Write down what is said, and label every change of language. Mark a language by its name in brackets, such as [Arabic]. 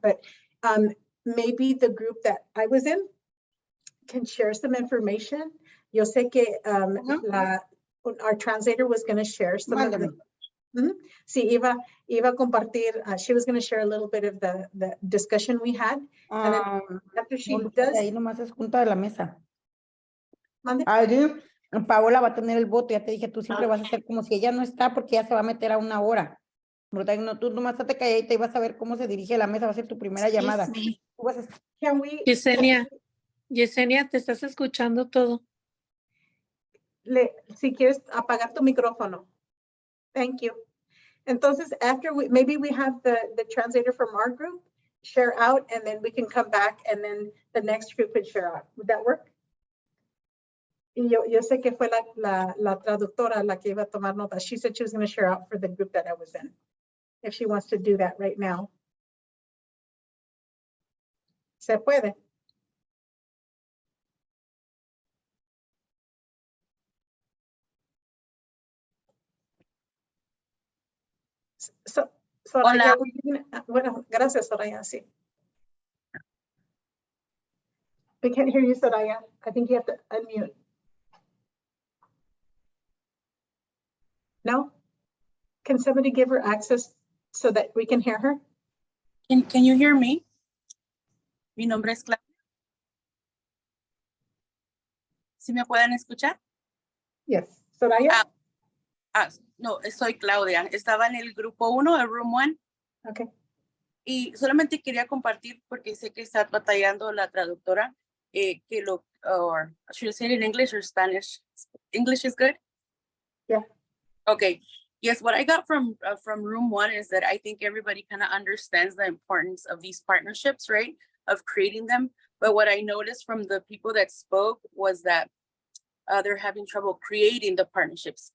[English] But maybe the group that I was in can share some information. [Spanish] Yo sé que [English] our translator was going to share some of the. [Spanish] Sí, iba a compartir. [English] She was going to share a little bit of the discussion we had. And then after she does. [Spanish] Ahí nomás es junta de la mesa. ¿Mande? Ahí Paola va a tener el voto. Ya te dije, tú siempre vas a hacer como si ella no está porque ya se va a meter a una hora. No, tú nomás te calladita y vas a ver cómo se dirige la mesa. Va a ser tu primera llamada. Tú vas a... [English] Can we? [Spanish] Yesenia, te estás escuchando todo. Si quieres apagar tu micrófono. [English] Thank you. [Spanish] Entonces, [English] after maybe we have the translator from our group share out, and then we can come back, and then the next group can share out. Would that work? [Spanish] Y yo sé que fue la traductora la que iba a tomar nota. [English] She said she was going to share out for the group that I was in. If she wants to do that right now. [Spanish] Se puede. Soraya, bueno, gracias, Soraya, sí. [English] We can't hear you, Soraya. I think you have to unmute. No? Can somebody give her access so that we can hear her? Can you hear me? [Spanish] Mi nombre es Claudia. ¿Sí me pueden escuchar? [English] Yes. Soraya? [Spanish] No, soy Claudia. Estaba en el grupo 1, el room 1. [English] Okay. [Spanish] Y solamente quería compartir porque sé que está batallando la traductora. Que lo, [English] or should I say it in English or Spanish? English is good? Yeah. Okay. Yes, what I got from room 1 is that I think everybody kind of understands the importance of these partnerships, right? Of creating them. But what I noticed from the people that spoke was that they're having trouble creating the partnerships.